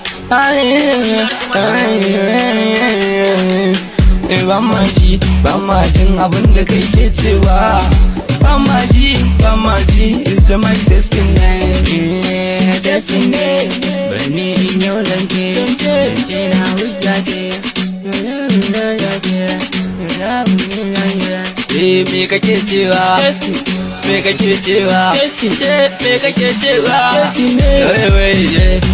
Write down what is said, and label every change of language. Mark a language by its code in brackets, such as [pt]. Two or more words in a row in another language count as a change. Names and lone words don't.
[ha] Ai, ai, ai, ai, ai. Eh, ba ma ji, ba ma jin abin da kai ke cewa. Ba ma ji, ba ma ji, [en] it's the my destiny. Eh, destiny. [ha] Bari ni in yau zance, zance na hujja ce. Eh, me kake cewa? Me kake cewa? Jesse. Ce, me kake cewa? Jesse ne. Wai, wai, eh.